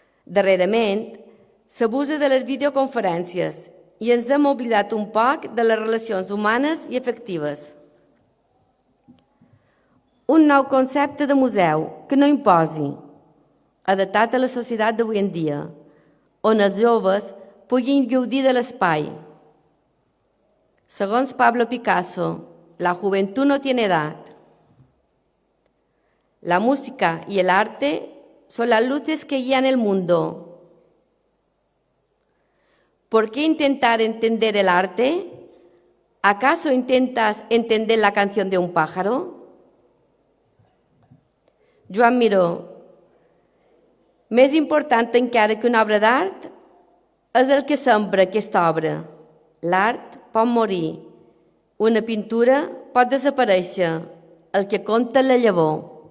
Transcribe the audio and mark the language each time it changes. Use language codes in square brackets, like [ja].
[ca] Darrerament, s'abusa de les videoconferències i ens hem oblidat un poc de les relacions humanes i afectives. Un nou concepte de museu que no imposi, adaptat a la societat d'avui en dia, on els joves puguin gaudir de l'espai. [es] Segons Pablo Picasso, la juventud no tiene edad. La música y el arte son las luces que guían el mundo. ¿Por qué intentar entender el arte? ¿Acaso intentas entender la canción de un pájaro? Joan Miró. [ca] Més important encara que una obra d'art és el que sembra aquesta obra. L'art pot morir, una pintura pot desaparèixer, el que compta la llavor.